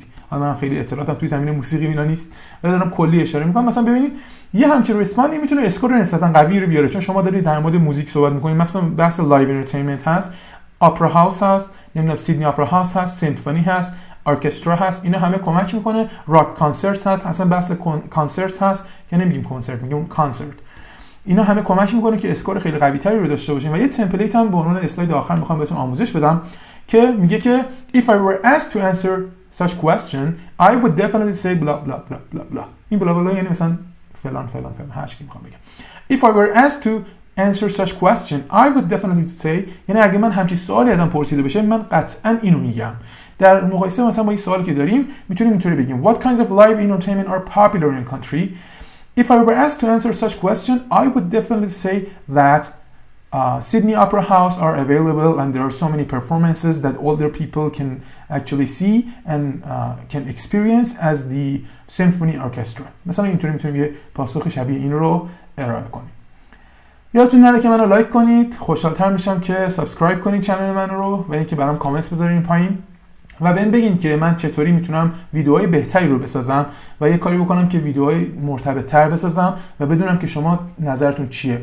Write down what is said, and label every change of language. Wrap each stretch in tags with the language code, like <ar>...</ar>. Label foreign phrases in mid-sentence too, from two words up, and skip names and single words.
<fa>حالا من خیلی اطلاعاتم توی زمینه موسیقی اینا نیست، ولی دارم کلی اشاره میکنم. مثلا ببینید یه همچین ریسپاندی میتونه اسکور نسبتا قوی رو بیاره، چون شما دارید در مورد موزیک صحبت میکنید. مثلا بحث</fa> <en>live entertainment</en> <fa>هست،</fa> <en>opera house</en> <fa>هست، نمیدونم سیدنی اپرا هاوس هست، سیمفونی هست، ارکسترا هست، اینا همه کمک میکنه.</fa> <en>rock concert</en> <fa>هست، اصلا بحث کانسرت هست که نمیگیم کنسرت، میگیم کانسرت. اینا همه کمک میکنه که اسکور خیلی قوی تری رو داشته باشیم. و یه تمپلیت هم به عنوان اسلاید آخر میخوام بهتون آموزش بدم که میگه که</fa> <en>if I were asked to answer such question I would definitely say blah blah blah blah blah.</en> <fa>این</fa> <en>blah blah</en> <fa>یعنی مثلا فلان فلان فلان هر چیزی میخوام بگم.</fa> <en>If I were asked to answer such question I would definitely say،</en> <fa>یعنی اگه من همچین سوالی ازم پرسیده بشه من قطعا اینو میگم. در مقایسه مثلا با این سوالی که داریم میتونیم اینطوری بگیم</fa> <en>what kinds of live entertainment are popular in your country. If I were asked to answer such question I would definitely say that Sydney Opera House are available and there are so many performances that older people can actually see and can experience as the symphony orchestra.</en> <fa>مثلا اینطوری میتونیم یه پاسخ شبیه این رو ارائه کنیم. یادتون نره که منو لایک کنید، خوشحال‌تر میشم که سابسکرایب کنید چنل من رو و اینکه برام کامنت بذارین پایین و بهم بگین که من چطوری میتونم ویدیوهای بهتری رو بسازم و یه کاری بکنم که ویدیوهای مرتبط‌تر بسازم و بدونم که شما نظرتون چیه.</fa>